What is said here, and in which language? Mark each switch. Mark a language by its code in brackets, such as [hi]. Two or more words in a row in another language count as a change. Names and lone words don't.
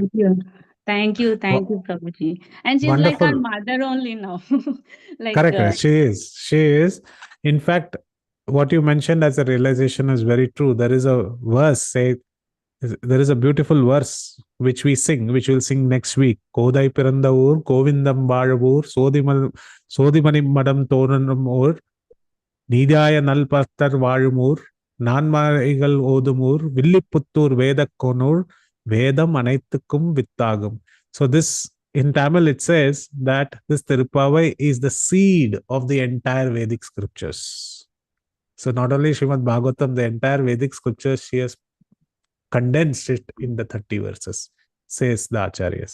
[en] thank you, Prabhuji. And she's like our Wonderful. mother only now. like Correct. Correct. She is. She is. In fact, what you mentioned as a realization is very true. There is a verse, say, there is a beautiful verse which we sing, which we'll sing next week. [ta] கோதை பிறந்த ஊர், கோவிந்தம் vaழவூர், சோதிமணி மடம் தோரணம் ஊர், நீதாய நல்பத்தர் வாழுமூர், நான்மாரைகள் ஓதுமூர், வில்லிபுத்தூர் வேதக்கோனூர், வேதம் அனைத்துக்கும் வித்தாகும். [en] So this, in Tamil, it says that this Tirupavai is the seed of the entire Vedic scriptures. So not only Srimad Bhagavatam, the entire Vedic scriptures, she has condensed it in the 30 verses, says the Acharyas.